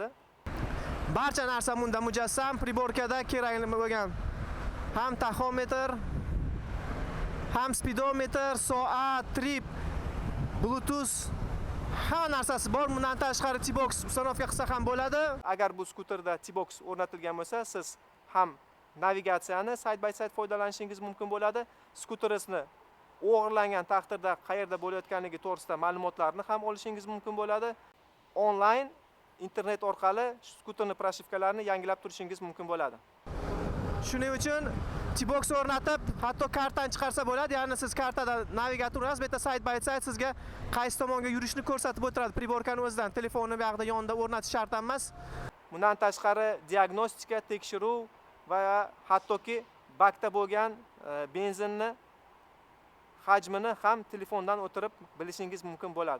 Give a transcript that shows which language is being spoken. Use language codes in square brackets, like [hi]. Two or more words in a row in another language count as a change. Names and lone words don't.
[uz] Barcha narsa bunda mujassam. Priborkada kerakli bo'lgan ham taxometr, ham speedometer, soat, trip, Bluetooth hamma narsasi bor. Bundan tashqari T-box ustanovka qilsa ham bo'ladi. Agar bu skuterda T-box o'rnatilgan bo'lsa, siz ham navigatsiyani [en] side by side [uz] foydalanishingiz mumkin bo'ladi. Skuteringizni o'g'irlangan taqdirda qayerda bo'layotganligi to'g'risida ma'lumotlarni ham olishingiz mumkin bo'ladi. Onlayn internet orqali skuterni proshivkalarini yangilab turishingiz mumkin bo'ladi. Shuning uchun T-box o'rnatib, hatto kartani chiqarsa bo'ladi. Ya'ni siz kartada navigator urasiz, bu yerda [en] side by side [uz] sizga qaysi tomonga yurishni ko'rsatib o'tiradi. Priborkani o'zidan telefonni bu yoqda yonida o'rnatish shart emas. Bundan tashqari diagnostika, tekshiruv va hattoki bakda bo'lgan benzinni hajmini ham telefondan o'tirib bilishingiz mumkin bo'ladi.